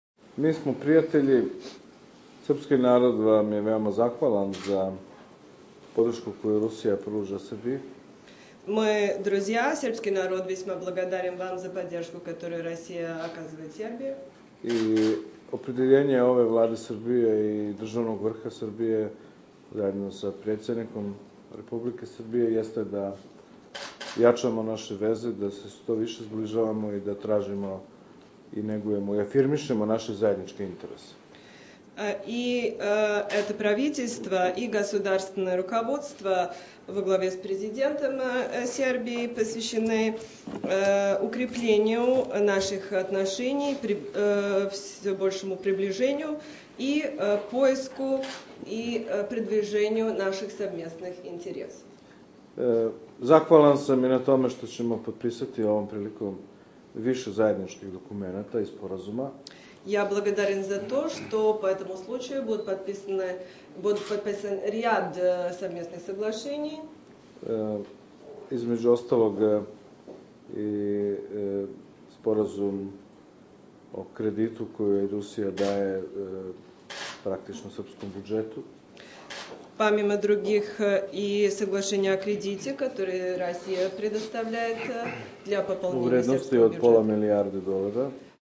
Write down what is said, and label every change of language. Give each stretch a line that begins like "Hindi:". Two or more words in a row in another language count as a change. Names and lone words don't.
Serbian: Mi smo prijatelji, srpski narod vam je veoma zahvalan za podršku koju Rusija pruža Srbiji.
Russian: Мы друзья, сербский народ весьма благодарен вам за поддержку, которую Россия оказывает Сербии.
Serbian: I opredjeljenje ove vlade Srbije i državnog vrha Srbije zajedno sa predsjednikom Republike Srbije jeste da jačamo naše veze, da se što više zbližavamo i da tražimo i negujemo i afirmišemo naše zajedničke interese.
Russian: И это правительство и государственное руководство во главе с президентом Сербии посвящены укреплению наших отношений, все большему приближению и поиску и продвижению наших совместных интересов.
Serbian: Zahvalan sam i na tome što ćemo potpisati ovom prilikom više zajedničkih dokumenata i sporazuma.
Russian: Я благодарен за то, что по этому случаю будет подписан ряд совместных соглашений.
Serbian: Između ostalog i sporazum o kreditu koju Rusija daje praktično srpskom budžetu.
Russian: Помимо других и соглашения о кредите, которые Россия предоставляет для пополнения сербского бюджета.
Serbian: U vrednosti od $500 milijardi.